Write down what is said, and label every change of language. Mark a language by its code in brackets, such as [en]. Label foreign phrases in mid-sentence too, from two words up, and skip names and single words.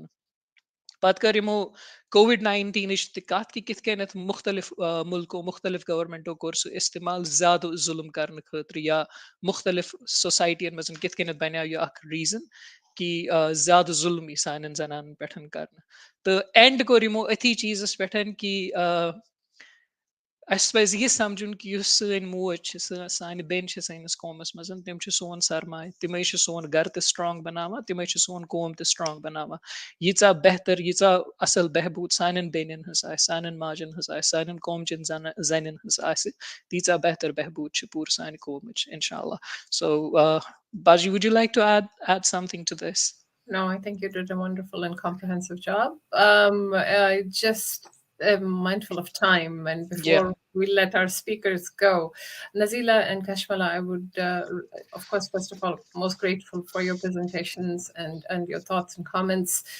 [ks] پتہٕ کٔر یِمو کووِڈ-19 تہِ کتھ کہِ کِتھ کٔنٮ۪تھ مُختٔلِف مُلکو مُختٔلِف گورمینٹو کوٚر سُہ استعمال زیادٕ ظُلم کرنہٕ خٲطرٕ یا مُختٔلِف سوسایٹین منٛز کِتھ کٔنٮ۪تھ بنیو یہِ اکھ ریٖزن कि ज़्यादा ज़ुल्म यी सानन ज़नानन पेठन करन तो एंड को यिमो अथी चीज़स पेठन कि अस पज़ यह समझुन कि युस सन मोज छ सानि बेन छ सानिस कौमस मज तिम छ सोन सरमाय तिमै छ सोन घर ते स्ट्रांग बनावा तिमै छ सोन कौम ते स्ट्रांग बनावा यीचा बेहतर यीचा असल बहबूद सानन बेनन हस आस सानन माजन हस आस सानन कौमचन ज़नन हस आस तीचा बेहतर बहबूद छ पूर सानि कौमच inshallah. [en] So Baji, would you like to add something to this? No, I think you did a wonderful and comprehensive job. Just mindful of time, and before we let our speakers go, Nazila and Kashmala, I would, of course, first of all, most grateful for your presentations and your thoughts and comments.